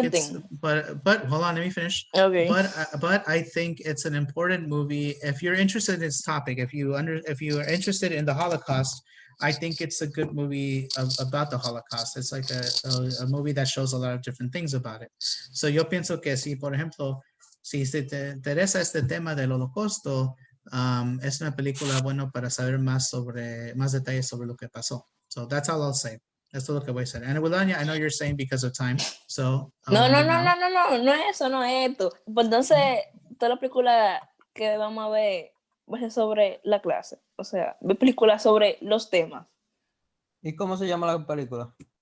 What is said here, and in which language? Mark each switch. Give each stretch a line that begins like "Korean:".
English: think it's, Martin. but hold on, let me finish. Okay. But I think it's an important movie. If you're interested in this topic, if you are interested in the Holocaust, I think it's a good movie about the Holocaust. It's like a movie that shows a lot of different things about it.
Spanish: So yo pienso que si, por ejemplo, si te interesa este tema del Holocausto, es una película bueno para saber más detalles sobre lo que pasó.
English: So that's all I'll say.
Spanish: Esto es lo que voy a hacer.
English: And Wilania, I know you're saying because of time, so
Spanish: No
English: I'll end it now.
Spanish: no es eso, no es esto. Pues entonces, toda la película que vamos a ver va a ser sobre la clase. O sea, ver películas sobre los temas. ¿Y cómo se llama la película?